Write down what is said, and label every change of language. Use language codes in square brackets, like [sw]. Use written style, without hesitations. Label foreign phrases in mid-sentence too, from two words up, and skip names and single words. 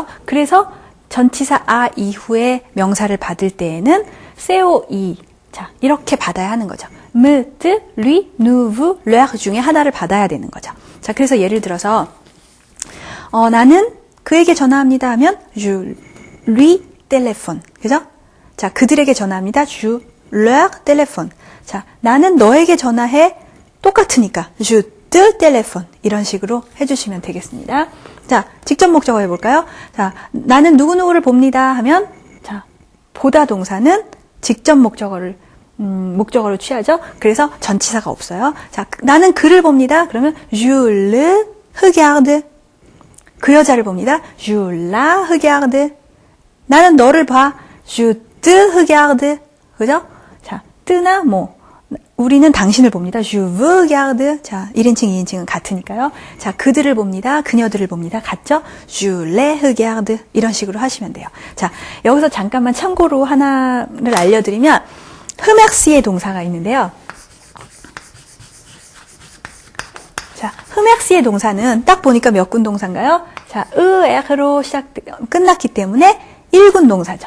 [ko] 그래서 전치사 아 이후에 명사를 받을 때에는 세오이. 자, 이렇게 받아야 하는 거죠. 므트, 리, 누브, 르 중에 하나를 받아야 되는 거죠. 자, 그래서 예를 들어서 나는 그에게 전화합니다 하면 [fr] je lui téléphone. [ko] 그죠? 자, 그들에게 전화합니다. [fr] je leur téléphone. [ko] 자, 나는 너에게 전화해. 똑같으니까 [fr] je te téléphone. [ko] 이런 식으로 해주시면 되겠습니다. 자, 직접 목적어 해볼까요? 자, 나는 누구누구를 봅니다 하면, 자, 보다 동사는 직접 목적어를 취하죠. 그래서 전치사가 없어요. 자, 나는 그를 봅니다. 그러면 [fr] je le regarde. [ko] 그 여자를 봅니다. [fr] je la regarde. [ko] 나는 너를 봐. [fr] je te regarde. [ko] 그죠? 자, 뜨나 뭐. 우리는 당신을 봅니다. [fr] Je vous regarde. [ko] 자, 1인칭, 2인칭은 같으니까요. 자, 그들을 봅니다. 그녀들을 봅니다. 같죠? [fr] Je les regarde. [ko] 이런 식으로 하시면 돼요. 자, 여기서 잠깐만 참고로 하나를 알려드리면, 흠엑시의 동사가 있는데요. 자, 흠엑시의 동사는 딱 보니까 몇 군 동사인가요? 자, 으에로 끝났기 때문에 1군 동사죠.